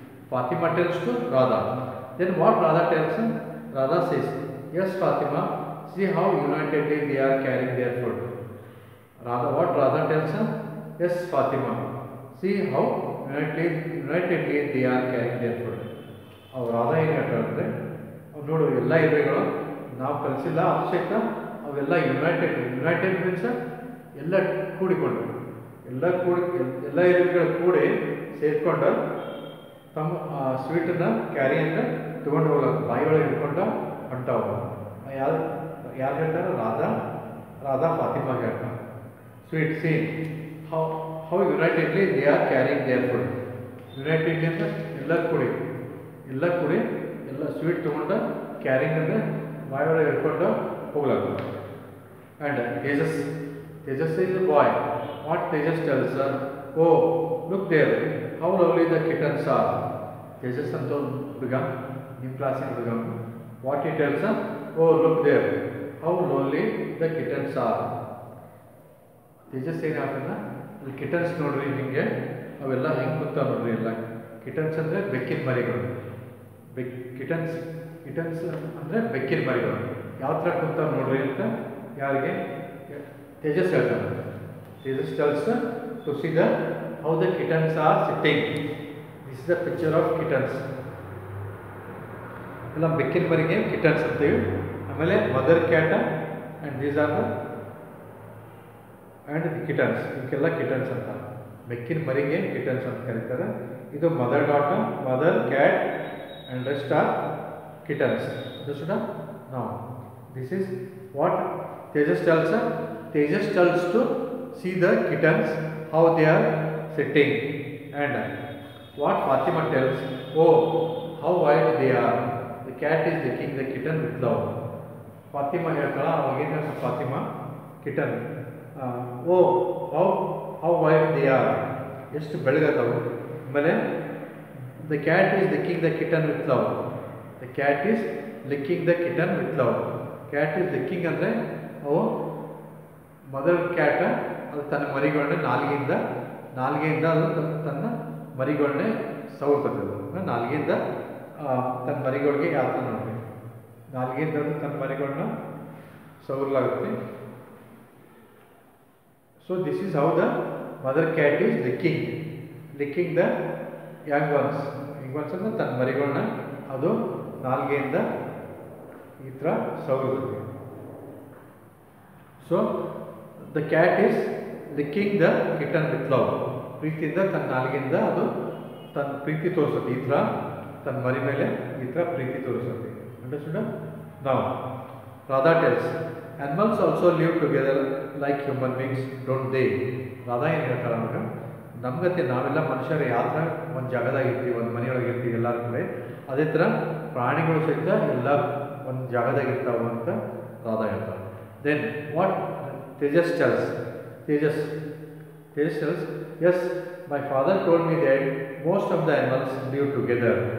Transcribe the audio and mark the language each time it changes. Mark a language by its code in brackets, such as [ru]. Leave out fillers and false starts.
[en] Fatima tells to Radha. Then what Radha tells? Radha says, yes Fatima, see how unitedly they are carrying their food. What Radha tells? Yes Fatima, see how unitedly they are carrying their food. [kn] ಅವು ರಾಧಾ ಏನು ಹೇಳ್ತಾರೆ, ಅವು ನೋಡು ಎಲ್ಲ ಇರುವೆಗಳು ನಾವು ಕಲಿಸಿಲ್ಲ ಅದು ಸಹಿತ ಅವೆಲ್ಲ [en] united means [kn] ಎಲ್ಲ ಕೂಡಿಕೊಂಡು, ಎಲ್ಲ ಇರುವೆಗಳು ಕೂಡಿ ಸೇರಿಕೊಂಡು ತಮ್ಮ ಸ್ವೀಟನ್ನು ಕ್ಯಾರಿ ಅಂದರೆ ತೊಗೊಂಡು ಹೋಗ್ಲಕ್ಕ ಬಾಯಿ ಒಳಗೆ ಇಟ್ಕೊಂಡು ಹೊಂಟವು. ಯಾರು ಹೇಳ್ತಾರೆ? ರಾಧಾ ಫಾತಿಮಾಗೆ ಹೇಳ್ತಾರೆ. [en] Sweet see how unitedly they are caring their food. [kn] Unitedly ಅಂತ ಎಲ್ಲ ಕೂಡಿ ಎಲ್ಲ ಸ್ವೀಟ್ ತೊಗೊಂಡು ಕ್ಯಾರಿಂಗ್ ಅಂದರೆ ಬಾಯಿ ಒಳಗೆ ಇಟ್ಕೊಂಡು ಹೋಗ್ಲಕ್ಕ. [en] And Tejas is a boy. What Tejas tells her? Oh, look there. How lovely the kittens are. [kn] Tejas anto huduga, ನಿಮ್ಮ ಕ್ಲಾಸಿನ ಹುಡುಗ. [en] What he tells her? Oh, look there. How lovely the kittens are. [kn] Tejas ಏನು ಹೇಳ್ತಾನ? ಇಲ್ಲಿ kittens ನೋಡ್ರಿ, ಹಿಂಗೆ ಅವೆಲ್ಲ ಹೆಂಗೆ ಕೂತಾವ ನೋಡ್ರಿ. ಎಲ್ಲ ಕಿಟನ್ಸ್ ಅಂದರೆ ಬೆಕ್ಕಿನ ಮರಿಗಳು. ಕಿಟನ್ಸ್ ಅಂದರೆ ಬೆಕ್ಕಿನ ಮರಿಗಳು ಯಾವ ಥರ ಕೂತಾವ ನೋಡ್ರಿ ಅಂತ ಯಾರಿಗೆ Tejas ಹೇಳ್ತಾನೆ. [en] Tejas tells to see how the kittens are sitting. This is the picture of kittens. [kn] ಎಲ್ಲ ಬೆಕ್ಕಿನ ಮರಿಗೆ ಕಿಟನ್ಸ್ ಅಂತೀವಿ. [en] ಆಮೇಲೆ mother cat and these are the kittens. [kn] ಇವಕ್ಕೆಲ್ಲ ಕಿಟನ್ಸ್ ಅಂತ, ಬೆಕ್ಕಿನ ಮರಿಗೆ ಕಿಟನ್ಸ್ ಅಂತ ಕರೀತಾರೆ. [en] ಇದು mother cat and rest are kittens. Now this is what Tejas tells her. Tejas tells to see the kittens how they are sitting, and what Fatima tells, oh how white they are. The cat is licking the kitten with love. Fatima [kn] ಹೇಳ್ತಾಳ, ಅವಾಗೇನು ಹೇಳ್ತಾಳೆ Fatima kitten, [en] oh how white they are, [kn] ಎಷ್ಟು ಬೆಳಗದವು. [en] ಆಮೇಲೆ the cat is licking the kitten with love. The cat is licking the kitten with love. Cat is licking [kn] ಅಂದರೆ ಅವು mother cat ಅದು ತನ್ನ ಮರಿಗಳನ್ನೇ ನಾಲ್ಗೆಯಿಂದ ಅದು ತನ್ನ ಮರಿಗಳನ್ನೇ ಸವರ್ತದೆ. ನಾಲ್ಗೆಯಿಂದ ತನ್ನ ಮರಿಗಳಿಗೆ ಯಾವ ಥರ ನೋಡಿ, ನಾಲ್ಗೆಯಿಂದ ಅದು ತನ್ನ ಮರಿಗಳನ್ನ ಸವರಲಾಗುತ್ತೆ. [en] so this is how the mother cat is licking the young ones [kn] ಅಂದರೆ ತನ್ನ ಮರಿಗಳನ್ನ ಅದು ನಾಲ್ಗೆಯಿಂದ ಈ ಥರ ಸವರುತ್ತೆ. [en] So the cat is licking the kitten with love. [kn] ಪ್ರೀತಿಯಿಂದ ತನ್ನ ನಾಲ್ಗೆಯಿಂದ ಅದು ತನ್ನ ಪ್ರೀತಿ ತೋರಿಸುತ್ತೆ. ಈ ಥರ ತನ್ನ ಮರಿ ಮೇಲೆ ಈ ಥರ ಪ್ರೀತಿ ತೋರಿಸುತ್ತೆ. [en] Understood? ನಾವು Radha tells, animals also live together like human beings, don't they? [kn] Radha ಏನು ಹೇಳ್ತಾರೆ ಅಂದ್ರೆ, ನಮ್ಗತ್ತೆ ನಾವೆಲ್ಲ ಮನುಷ್ಯರು ಯಾವ ಥರ ಒಂದು ಜಾಗದಾಗ ಇರ್ತೀವಿ, ಒಂದು ಮನೆಯೊಳಗೆ ಇರ್ತೀವಿ ಎಲ್ಲರ ಕಡೆ, ಅದೇ ಥರ ಪ್ರಾಣಿಗಳು ಸಹಿತ ಎಲ್ಲ ಒಂದು ಜಾಗದಾಗ ಇರ್ತಾವೆ ಅಂತ ರಾಧಾ ಹೇಳ್ತಾರೆ. [en] Then what Tejas tells? Tejas tells, yes, my father told me that most of the animals live together.